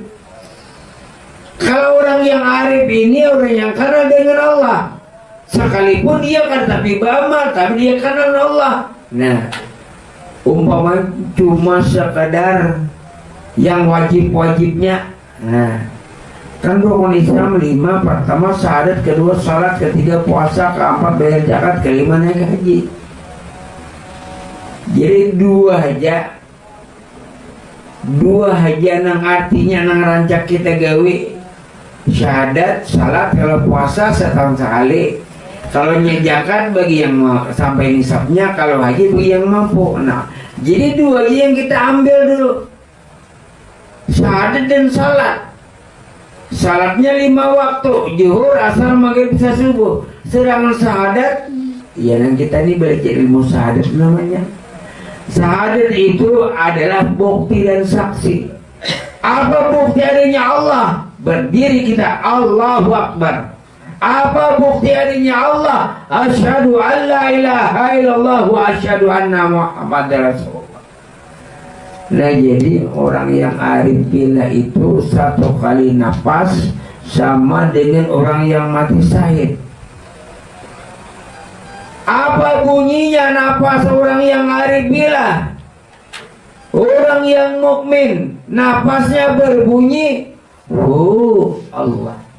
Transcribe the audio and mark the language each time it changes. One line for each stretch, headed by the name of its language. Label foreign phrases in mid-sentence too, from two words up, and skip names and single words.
Indonesian: Kalau orang yang arif ini orang yang kenal dengan Allah, sekalipun dia kan tapi beramal, tapi dia kenal Allah. Nah, umpama cuma sekadar yang wajib-wajibnya. Nah, kan rukun Islam 5, pertama syahadat, kedua salat, ketiga puasa, keempat bayar zakat, kelima naik haji.
Banjar: Jadi dua aja nang artinya nang rancak kita gawe.
Indonesian: Syahadat, salat, kalau puasa setahun sekali. Kalau zakat bagi yang mau sampai nisabnya, kalau haji bagi yang mampu. Nah, jadi dua aja yang kita ambil dulu. Syahadat dan salat. Salatnya 5 waktu, zuhur, asar, maghrib, isya, subuh. Sedangkan syahadat, ya yang kita ini belajar ilmu syahadat namanya. Syahadat itu adalah bukti dan saksi. Apa bukti adanya Allah? Berdiri kita,
Arabic: الله أكبر.
Indonesian: Apa bukti adanya Allah?
Arabic: أشهد أن لا إله إلا الله وأشهد أن محمدا رسول الله.
Indonesian: Nah, jadi orang yang
Arabic: عارف بالله
Indonesian: itu satu kali nafas sama dengan orang yang mati syahid. Apa bunyinya nafas orang yang
Arabic: عارف بالله?
Indonesian: Orang yang mukmin nafasnya berbunyi Allah.